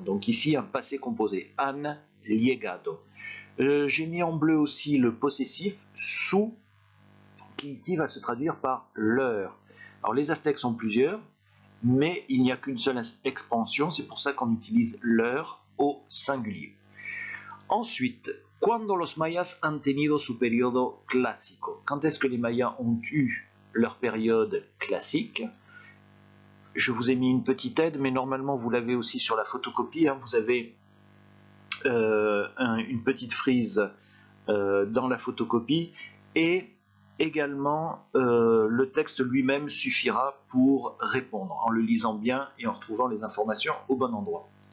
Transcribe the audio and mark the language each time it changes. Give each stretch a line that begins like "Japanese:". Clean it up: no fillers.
French: Donc ici, un passé composé.
Spanish: Han llegado.
French: J'ai mis en bleu aussi le possessif su, qui ici va se traduire par leur. Alors les Aztèques sont plusieurs, mais il n'y a qu'une seule expansion, c'est pour ça qu'on utilise leur au singulier.
Spanish: Ensuite, cuando los mayas han tenido su periodo clásico?
French: Quand est-ce que les mayas ont eu leur période classique? Je vous ai mis une petite aide, mais normalement vous l'avez aussi sur la photocopie. Vous avez une petite frise dans la photocopie et également le texte lui-même suffira pour répondre en le lisant bien et en retrouvant les informations au bon endroit.